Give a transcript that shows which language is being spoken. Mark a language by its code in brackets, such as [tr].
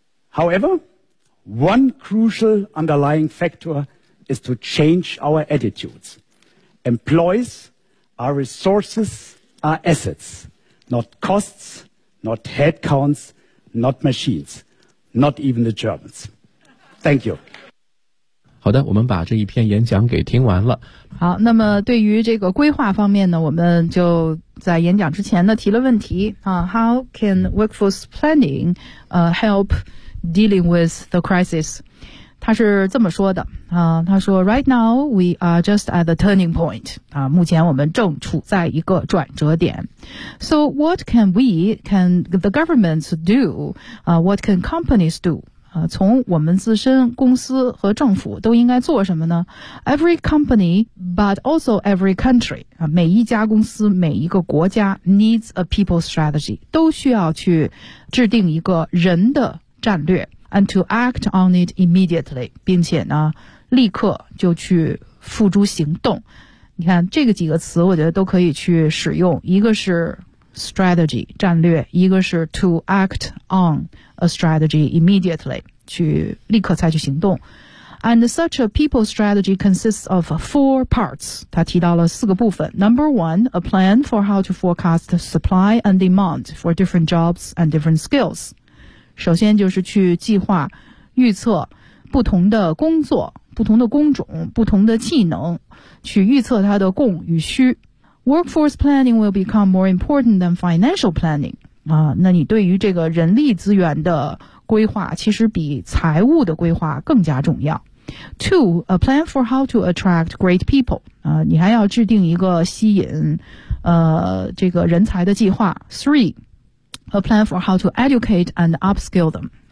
[en] However, one crucial underlying factor is to change our attitudes. Employees are resources, are assets, not costs, not headcounts, not machines, not even the Germans. Thank you. [zh] 好的，我们把这一篇演讲给听完了。好，那么对于这个规划方面呢，我们就在演讲之前呢提了问题啊。 [en] How can workforce planning, help dealing with the crisis? [zh] 他是这么说的啊，他说 [en] ，Right now we are just at the turning point. [zh] 啊，目前我们正处在一个转折点。 [en] So what can we, can the governments do? [zh] 啊 ， [en] what can companies do? [zh] 从我们自身公司和政府都应该做什么呢 ? [en] Every company, but also every country, [zh] 每一家公司每一个国家 [en] needs a people strategy, [zh] 都需要去制定一个人的战略 [en] and to act on it immediately, [zh] 并且呢立刻就去付诸行动。你看这个几个词我觉得都可以去使用，一个是strategy, 战略，一个是 [en] to act on a strategy immediately, [zh] 去立刻采取行动。 [en] And such a people strategy consists of 4 parts. [zh] 他提到了四个部分。 [en] Number 1, a plan for how to forecast supply and demand for different jobs and different skills. [zh] 首先就是去计划预测不同的工作，不同的工种，不同的技能，去预测它的供与需。 [en] Workforce planning will become more important than financial planning. [zh] 那你对于这个人力资源的规划其实比财务的规划更加重要。 [en] 2, a plan for how to attract great people. [zh] 你还要制定一个吸引这个人才的计划。 [en] 3, a plan for how to educate and upskill them.